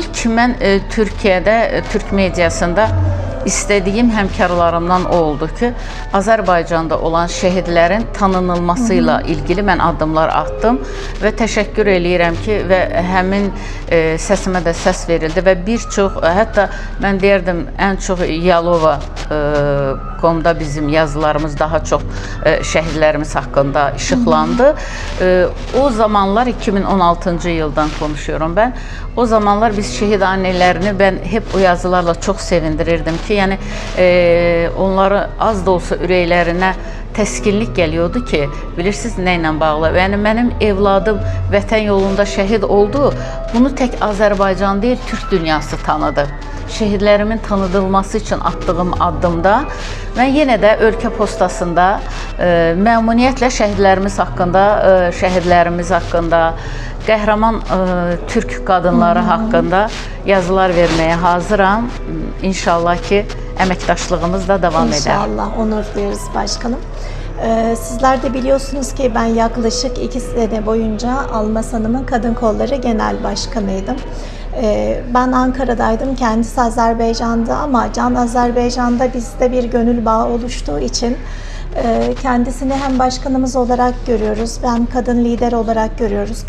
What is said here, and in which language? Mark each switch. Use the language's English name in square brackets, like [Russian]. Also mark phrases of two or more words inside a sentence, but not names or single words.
[Azerbaijani] ilk mən Türkiyədə, Türk mediasında istədiyim həmkarlarımdan o oldu ki, Azərbaycanda olan şəhidlərin tanınılmasıyla ilgili mən addımlar atdım və təşəkkür eləyirəm ki, və həmin səsimə də səs verildi və bir çox, hətta mən deyərdim, ən çox Yalova komda bizim yazılarımız daha çox şəhidlərimiz haqqında işıqlandı. [Turkish] O zamanlar 2016-cı yıldan konuşuyorum ben. O zamanlar biz şehit annelerini ben hep o yazılarla çok sevindirirdim ki, yani onları az da olsa [Azerbaijani] ürəklərinə təskinlik [Turkish] geliyordu ki, bilirsiniz neyle bağlı? Yani benim evladım [Azerbaijani] vətən yolunda şəhid [Turkish] oldu. Bunu tek Azərbaycan değil, Türk dünyası tanıdı. [Azerbaijani] Şəhidlərimin tanıdılması için attığım addımda mən yenə də ölkə postasında məmnuniyyətlə şəhidlərimiz haqqında, qəhrəman Türk qadınları haqqında yazılar verməyə hazıram. İnşallah ki, əməkdaşlığımız da [Turkish] devam eder. İnşallah, onur duyarız başkanım. Sizler de biliyorsunuz ki ben yaklaşık 2 sene boyunca Almaz Hanım'ın Kadın Kolları Genel Başkanıydım. Ben Ankara'daydım, kendisi Azerbaycan'da ama Can Azerbaycan'da bizde bir gönül bağı oluştuğu için kendisini hem başkanımız olarak görüyoruz, hem kadın lider olarak görüyoruz.